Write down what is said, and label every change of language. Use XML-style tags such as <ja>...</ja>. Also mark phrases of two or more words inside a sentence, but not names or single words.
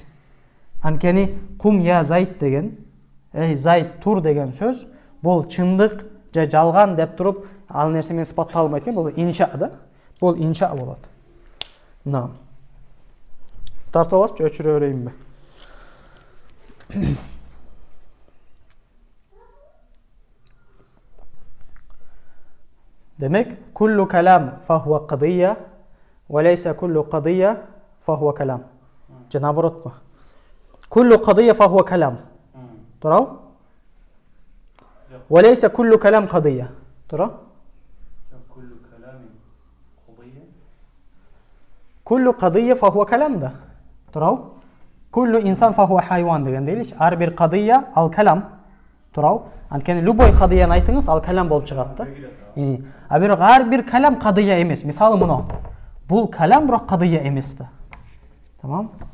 <ky>Анткени</ky> <ar>قم يا زيد</ar> <ky>деген, эй Зайд тур деген сөз, бул чындык же жалган деп туруп, ал нерсе менен сыпатталбайт экен, бул инша да. Бул инша болот. Нам. Тартып аласызбы, өчүрө берейинби?</ky> <ar>Демек, كل كلام فهو قضية، وليس كل قضية فهو كلام.</ar> <ky>Же наоборотпу?</ky> <ar>كل قضية فهو كلام.</ar> <ky>Туурабы?</ky> <ar>وليس كل كلام قضية. Туурабы? كل كلام قضية. كل قضية فهو كلام</ar> <ky>да. Туурабы?</ky> <ar>كل إنسان فهو حيوان</ar> <ky>деген дейличи. Ар бир кадыя ал калам. Туурабы? Анткени любой кадыяны айтыңыз, ал калам болуп чыгат да. А бирок ар бир калам кадыя эмес. Мисалы муну. Бул калам, бирок кадыя эмес да. Тамам?</ky>